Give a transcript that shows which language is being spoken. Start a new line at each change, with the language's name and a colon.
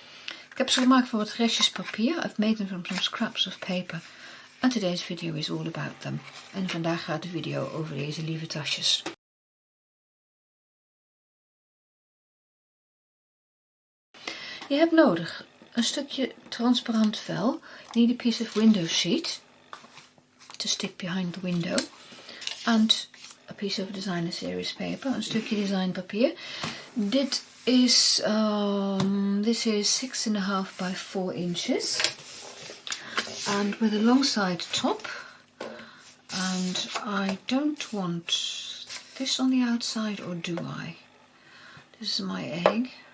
Dutch: Ik heb ze gemaakt van wat restjes papier.
English: I've made them from some scraps of paper. And today's video is all about them.
Dutch: En vandaag gaat de video over deze lieve tasjes. Je hebt nodig een stukje transparant vel.
English: You need a piece of window sheet to stick behind the window. And a piece of designer series paper,
Dutch: een stukje designpapier.
English: This is 6.5 by 4 inches, and with a long side top. And I don't want this on the outside, or do I? This is my egg.